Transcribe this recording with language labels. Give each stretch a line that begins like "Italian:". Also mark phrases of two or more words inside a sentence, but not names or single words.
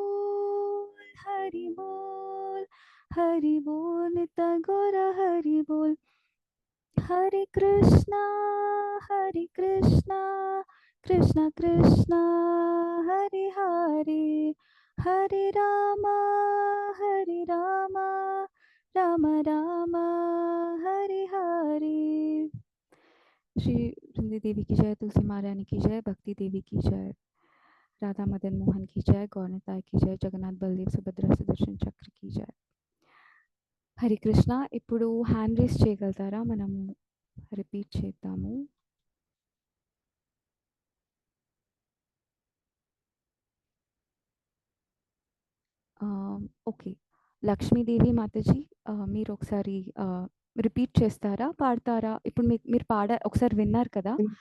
Hindi: बोल नित्य गौरा हरि बोल हरे कृष्णा कृष्णा कृष्णा हरे हरे हरे राम राम राम हरे हरे श्री वृंदे देवी की जय तुलसी महारानी की जय भक्ति देवी की जय राधा मदन मोहन की जय गौरताय की जय जगन्नाथ बलदेव सुभद्रा सुदर्शन चक्र की जय
Telugu: హరి కృష్ణ ఇప్పుడు
English: hand raise
Telugu: చేయగలుగుతారా మనము రిపీట్ చేద్దాము ఓకే లక్ష్మీదేవి మాతాజీ మీరు ఒకసారి రిపీట్ చేస్తారా పాడతారా ఇప్పుడు మీరు ఒకసారి విన్నారు కదా